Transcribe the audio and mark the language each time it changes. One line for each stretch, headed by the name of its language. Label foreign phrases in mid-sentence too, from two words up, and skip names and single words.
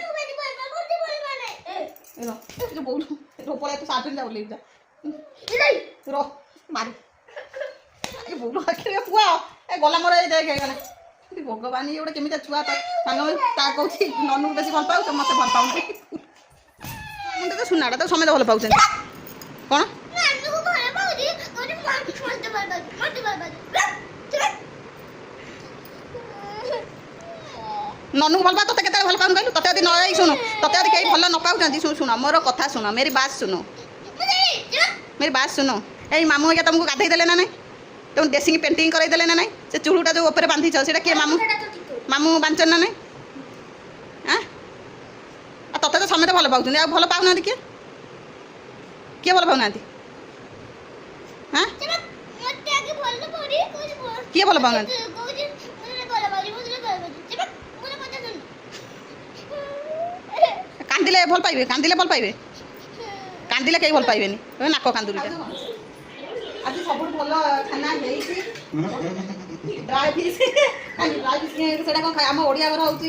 Odia: ପଳେଇ ତୁ ସାର୍ଟ ପିନ୍ଧା ଓହ୍ଲେଇ ଯା ର ମାରି ଭୁଲ ଆଖିରେ ପୁଅ ଏ ଗଲା ମୋର ଏଇ ଦେଖ ହେଇଗଲା ଭଗବାନ ଇଏ ଗୋଟେ କେମିତି ଛୁଆ ତା କହୁଛି ନନୁକୁ ବେଶୀ ଭଲ ପାଉଛ ମୋତେ ଭଲ ପାଉନି ମୁଁ ତ ସୁନାଟା ତ ସମସ୍ତେ ଭଲ ପାଉଛନ୍ତି କ'ଣ ନନୁକୁ ଭଲ ପାଉ ତତେ କେତେବେଳେ ଭଲ ପାଉନି କହିଲୁ ତତେ ଯଦି ନ ଯାଇ ଶୁଣୁ ତତେ ଯଦି କେହି ଭଲ ନ ପାଉଛନ୍ତି ଶୁଣ ମୋର କଥା ଶୁଣ
Hindi: मेरी बात सुनो
Odia: ଏଇ ମାମୁଁ ଆଜ୍ଞା ତୁମକୁ ଗାଧେଇ ଦେଲେ ନା ନାଇଁ ତୁମ ଡ୍ରେସିଂ ପେଣ୍ଟିଂ କରାଇ ଦେଲେ ନା ନାଇଁ ସେ ଚୁଡ଼ୁଟା ଯେଉଁ ଉପରେ ବାନ୍ଧିଛ ସେଇଟା କିଏ ମାମୁଁ ବାଞ୍ଚନ ନା ନାଇଁ ଆଉ ତତେ ତ ସମସ୍ତେ ଭଲ ପାଉଛନ୍ତି ଆଉ ଭଲ ପାଉନାହାନ୍ତି କିଏ ଭଲ ପାଉନାହାନ୍ତି କିଏ ଭଲ ପାଉନାହାନ୍ତି କାନ୍ଦିଲେ ଭଲ ପାଇବେ କାନ୍ଦିଲେ କେହି ଭଲ ପାଇବେନି ନାକ କାନ୍ଦୁରିଟା ଆଜି ସବୁଠୁ ଭଲ ଖାନା ହେଇଛି
English: dry fish
Odia: ସେଇଟା କ'ଣ ଆମ ଓଡ଼ିଆ ଘର ହେଉଛି